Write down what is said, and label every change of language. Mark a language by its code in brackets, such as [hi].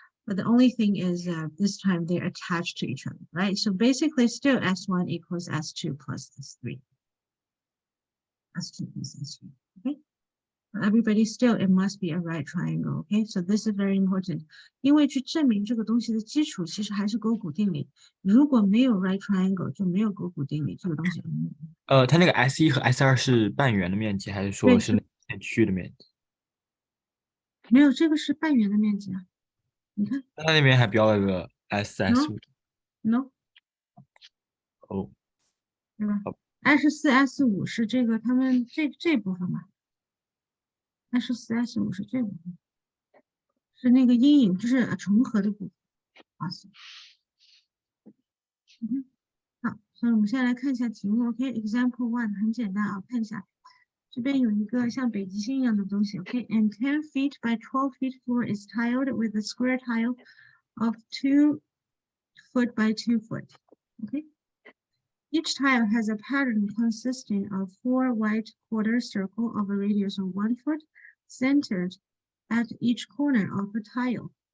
[en] But the only thing is this time they're attached to each other, right? So basically still S1 equals S2 plus S3. S2 plus S3. Okay, everybody still it must be a right triangle. Okay, so this is very important. [zh] 因为去证明这个东西的基础其实还是勾股定理。如果没有 right triangle 就没有勾股定理，这个东西。它那个 S1 和 S2是半圆的面积，还是说是那片区域的面积？没有，这个是半圆的面积啊。你看，它那边还标了个 S4、S5。 [en] No。 [zh] 哦，对吧？S4、S5是这个他们这部分嘛？S4、S5是这部分，是那个阴影，就是重合的部分。好，所以我们现在来看一下题目。OK， [en] Example one [zh] 很简单啊，看一下，这边有一个像北极星一样的东西。 [en] OK，and 10 feet by 12 feet floor is tiled with a square tile of 2 foot by 2 foot. OK。Each tile has a pattern consisting of 4 white quarter circles of a radius of 1 foot centered at each corner of the tile.